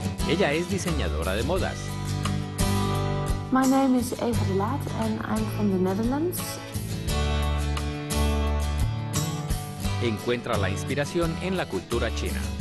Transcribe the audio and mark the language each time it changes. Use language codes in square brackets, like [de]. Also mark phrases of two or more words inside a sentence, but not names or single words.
[es] Ella es diseñadora de modas. [en] My name is Eva de Laat and I'm from the Netherlands. [es] Encuentra la inspiración en la cultura china.